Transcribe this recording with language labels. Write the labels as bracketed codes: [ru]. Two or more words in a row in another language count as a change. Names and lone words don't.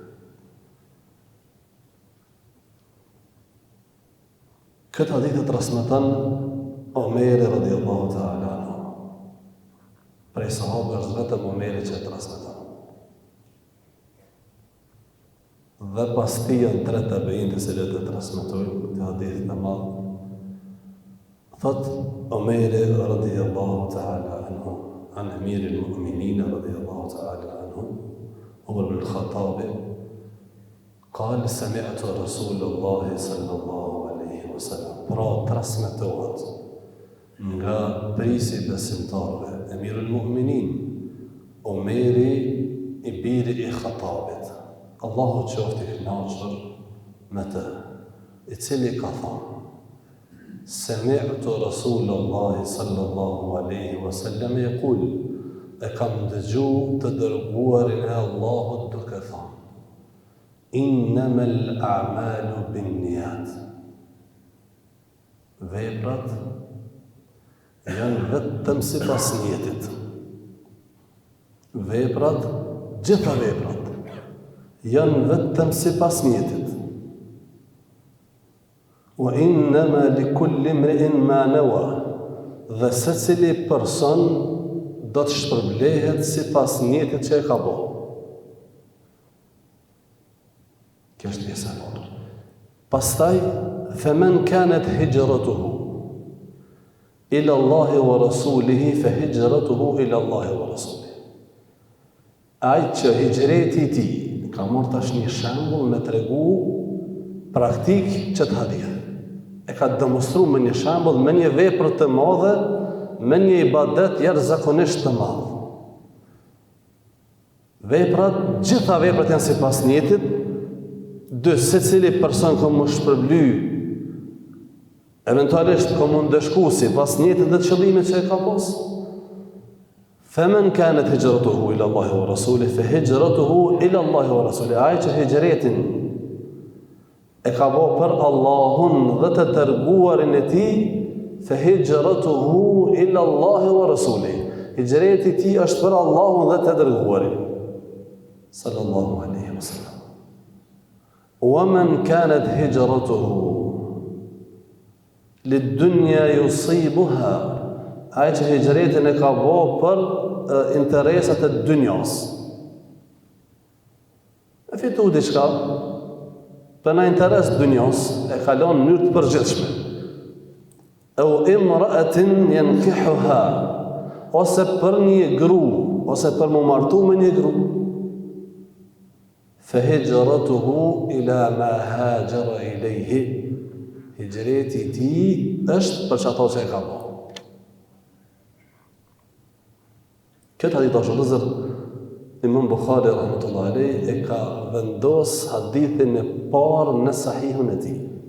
[sq] Këtë hadith e transmeton Omeri [ar] رضي الله تعالى عنه. [sq] Prej sahabëve është vetëm Omeri që e transmeton. Dhe pas tij janë 3 tabiin të cilët e transmetojnë këtë hadith të madh. Thot Omeri [ar] رضي الله تعالى عنه، عن أمير المؤمنين رضي الله تعالى عنه، عمر بن الخطاب, قال سمعت رسول الله صلى الله عليه وسلم. [sq] Pra transmetohet nga prisi besimtarve, Amir al-Mu'minin, Omeri i biri i Khattabit. Allahu qoftë i kënaqur me të. i cili ka thonë: [ar] سمعت رسول الله صلى الله عليه وسلم يقول, [sq] e kam dëgju të dërguarin e Allahut duke thonë: [ar] إنما الأعمال بالنيات. [sq] Veprat janë vetëm sipas niyetit. Veprat, gjitha veprat, janë vetëm sipas niyetit. [ar] وإنما لكل امرئ ما نوى. [sq] Dhe secili person do të shpërblehet sipas niyetit që e ka bërë. Kjo është pjesa e parë. Pastaj, [ar] فمن كانت هجرته إلى الله ورسوله فهجرته إلى الله ورسوله. [sq] Ai që hijreti i tij, ka marrë tash një shembull me tregu praktik që të hadith. E ka demonstruar me një shembull, me një vepër të madhe, me një ibadet jashtëzakonisht të madh. Veprat, gjitha veprat janë sipas niyetit. Secili person ka më shpërbly, eventualisht ka më ndëshku sipas niyetit dhe qëllimit që e ka pas. [ar] فمن كانت هجرته إلى الله ورسوله فهجرته إلى الله ورسوله. [sq] Ai që hijretin e ka bërë për Allahun dhe të dërguarin e tij, [ar] فهجرته إلى الله ورسوله. [sq] Hijreti i tij është për Allahun dhe të dërguarin [ar] صلى الله عليه وسلم. ومن كانت هجرته لدنيا يصيبها. [sq] Ai që hijretin e ka bërë për interesat e dunjas. E fitu diçka, për në interes dunjas, e kalon në mënyrë të përgjithshme. [ar] أو امرأة ينكحها, [sq] ose për një gru, ose për më martu me një gru. [ar] فهجرته إلى ما هاجر إليه. [sq] Hijreti i tij është për çato që e ka bërë. Këtë hadith është lëzër, Imam Bukhari [ar] رحمة الله عليه [sq] e ka vendos hadithin e parë në sahihun e tij.